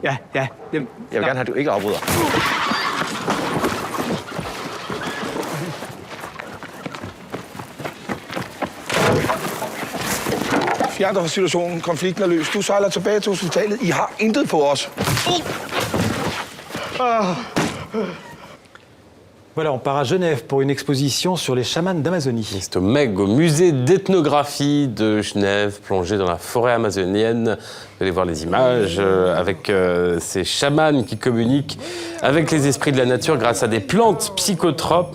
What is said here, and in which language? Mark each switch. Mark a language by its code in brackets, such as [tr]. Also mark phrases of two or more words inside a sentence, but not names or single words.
[da] Ja. Jeg vil gerne have, at du ikke afbryder. Fjern dig fra situationen. Konflikten er løs. Du sejler tilbage til hospitalet. I har intet på os. [fr] Voilà, on part à Genève pour une exposition sur les chamans d'Amazonie. C'est au MEG, au musée d'ethnographie de Genève, plongé dans la forêt amazonienne. Vous allez voir les images avec ces chamans qui communiquent avec les esprits de la nature grâce à des plantes psychotropes.